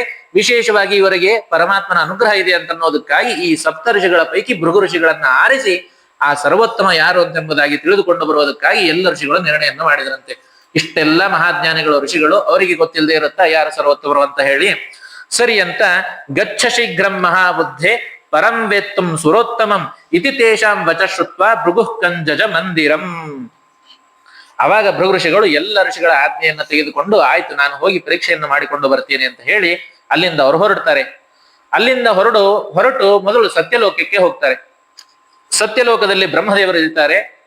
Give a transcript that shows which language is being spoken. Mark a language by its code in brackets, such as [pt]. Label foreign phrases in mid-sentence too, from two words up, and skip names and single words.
[kn] ವಿಶೇಷವಾಗಿ ಇವರಿಗೆ ಪರಮಾತ್ಮನ ಅನುಗ್ರಹ ಇದೆ ಅಂತ ಅನ್ನೋದಕ್ಕಾಗಿ ಈ ಸಪ್ತ ಋಷಿಗಳ ಪೈಕಿ ಭೃಗು ಋಷಿಗಳನ್ನ ಆರಿಸಿ ಆ ಸರ್ವೋತ್ತಮ ಯಾರು ಎಂಬುದಾಗಿ ತಿಳಿದುಕೊಂಡು ಬರುವುದಕ್ಕಾಗಿ ಎಲ್ಲ ಋಷಿಗಳು ನಿರ್ಣಯವನ್ನು ಮಾಡಿದರಂತೆ. ಇಷ್ಟೆಲ್ಲ ಮಹಾಜ್ಞಾನಿಗಳು ಋಷಿಗಳು, ಅವರಿಗೆ ಗೊತ್ತಿಲ್ಲದೆ ಇರುತ್ತಾ ಯಾರು ಸರ್ವೋತ್ತಮರು ಅಂತ ಹೇಳಿ. ಸರಿ ಅಂತ [sa] ಗಚ್ಚ ಶೀಘ್ರಂ ಮಹಾಬುದ್ಧೆ ಪರಂ ವೇತ್ತಂ ಸುರೋತ್ತಮಂ ಇತಿ ತೇಷಾಂ ವಚ ಶ್ರುತ್ವ ಭೃಗುಃ ಕಂಜಜ ಮಂದಿರಂ. [kn] ಅವಾಗ ಭೃಗು ಋಷಿಗಳು ಎಲ್ಲ ಋಷಿಗಳ ಆಜ್ಞೆಯನ್ನ ತೆಗೆದುಕೊಂಡು ಆಯ್ತು ನಾನು ಹೋಗಿ ಪರೀಕ್ಷೆಯನ್ನು ಮಾಡಿಕೊಂಡು ಬರ್ತೀನಿ ಅಂತ ಹೇಳಿ ಅಲ್ಲಿಂದ ಅವರು ಹೊರಡ್ತಾರೆ. ಅಲ್ಲಿಂದ ಹೊರಟು ಮೊದಲು ಸತ್ಯಲೋಕಕ್ಕೆ ಹೋಗ್ತಾರೆ. ಸತ್ಯಲೋಕದಲ್ಲಿ ಬ್ರಹ್ಮದೇವರು ಇರ್ತಾರೆ.